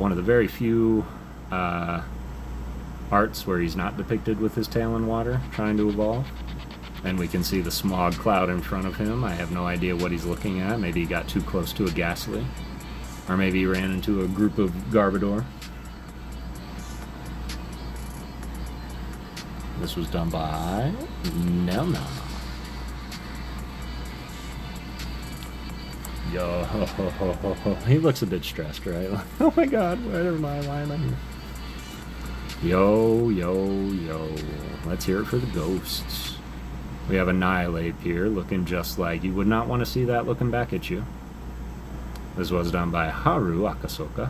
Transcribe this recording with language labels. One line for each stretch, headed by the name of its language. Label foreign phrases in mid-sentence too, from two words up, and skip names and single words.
English: One of the very few arts where he's not depicted with his tail in water, trying to evolve. And we can see the smog cloud in front of him. I have no idea what he's looking at. Maybe he got too close to a Ghastly. Or maybe he ran into a group of Garbodor. This was done by Nelna. Yo, ho, ho, ho, ho, ho. He looks a bit stressed, right? Oh my god, why am I here? Yo, yo, yo. Let's hear it for the ghosts. We have Annihilate here, looking just like you would not want to see that looking back at you. This was done by Haru Akasoka.